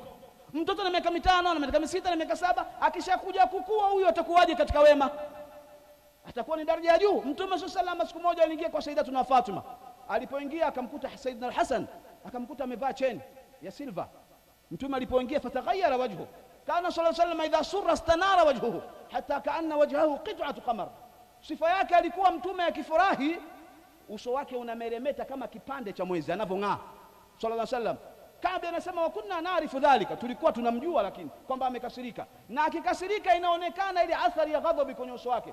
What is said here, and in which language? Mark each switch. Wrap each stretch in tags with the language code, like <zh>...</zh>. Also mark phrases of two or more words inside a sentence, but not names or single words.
<sw>Mtoto na miaka 5 na miaka 6 na miaka 7, akishakuja kukua huyo atakuwaje katika wema? Atakuwa ni daraja ya juu. Mtume</sw> <ar>صلى الله عليه وسلم</ar> <sw>siku moja aliingia kwa Sayyidatuna Fatima. Alipoingia akamkuta Sayyidina al-Hasan, akamkuta amevaa cheni ya silver. Mtume alipoingia</sw> <ar>فتغير وجهه، كان صلى الله عليه وسلم إذا سر استنار وجهه حتى كأن وجهه قطعة قمر.</ar> <sw>Sifa yake alikuwa mtume akifurahi uso wake unameremeta kama kipande cha mwezi anavong'aa</sw> <ar>صلى الله عليه وسلم.</ar> <sw>Kabi anasema</sw> <ar>وكنا نعرف ذلك,</ar> <sw>tulikuwa tunamjua lakini kwamba amekasirika, na akikasirika inaonekana ile athari ya ghadhabu kwenye uso wake.</sw>